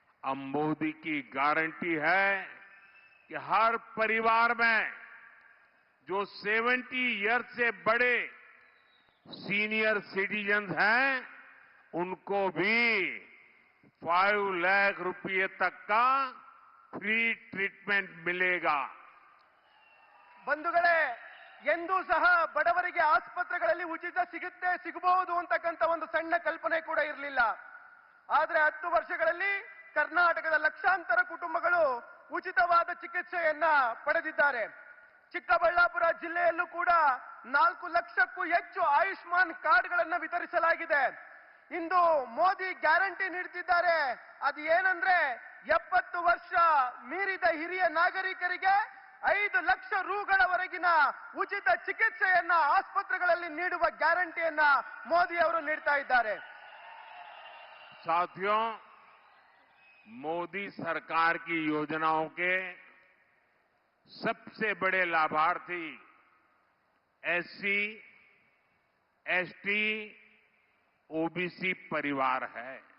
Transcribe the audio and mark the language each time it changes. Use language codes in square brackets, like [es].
[hi] अब मोदी की गारंटी है कि हर परिवार में जो 70 ईयर्स से बड़े सीनियर सिटीजन्स हैं, उनको भी 5 लाख रुपये तक का फ्री ट्रीटमेंट मिलेगा। [kn] ಬಂಧುಗಳೇ, ಎಂದೂ ಸಹ ಬಡವರಿಗೆ ಆಸ್ಪತ್ರೆಗಳಲ್ಲಿ ಉಚಿತ ಸಿಗಬಹುದು ಅಂತಕ್ಕಂಥ ಒಂದು ಸಣ್ಣ ಕಲ್ಪನೆ ಕೂಡ ಇರಲಿಲ್ಲ. ಆದ್ರೆ 10 ವರ್ಷಗಳಲ್ಲಿ ಕರ್ನಾಟಕದ ಲಕ್ಷಾಂತರ ಕುಟುಂಬಗಳು ಉಚಿತವಾದ ಚಿಕಿತ್ಸೆಯನ್ನ ಪಡೆದಿದ್ದಾರೆ. ಚಿಕ್ಕಬಳ್ಳಾಪುರ ಜಿಲ್ಲೆಯಲ್ಲೂ ಕೂಡ 4 ಲಕ್ಷಕ್ಕೂ ಹೆಚ್ಚು ಆಯುಷ್ಮಾನ್ ಕಾರ್ಡ್ಗಳನ್ನು ವಿತರಿಸಲಾಗಿದೆ. ಇಂದು ಮೋದಿ ಗ್ಯಾರಂಟಿ ನೀಡುತ್ತಿದ್ದಾರೆ. ಅದು ಏನಂದ್ರೆ 70 ವರ್ಷ ಮೀರಿದ ಹಿರಿಯ ನಾಗರಿಕರಿಗೆ 5 ಲಕ್ಷ ರೂಗಳವರೆಗಿನ ಉಚಿತ ಚಿಕಿತ್ಸೆಯನ್ನ ಆಸ್ಪತ್ರೆಗಳಲ್ಲಿ ನೀಡುವ ಗ್ಯಾರಂಟಿಯನ್ನ ಮೋದಿ ಅವರು ನೀಡ್ತಾ ಇದ್ದಾರೆ. [hi] साथियों, मोदी सरकार की योजनाओं के सबसे बड़े लाभार्थी एससी, एसटी, ओबीसी परिवार है।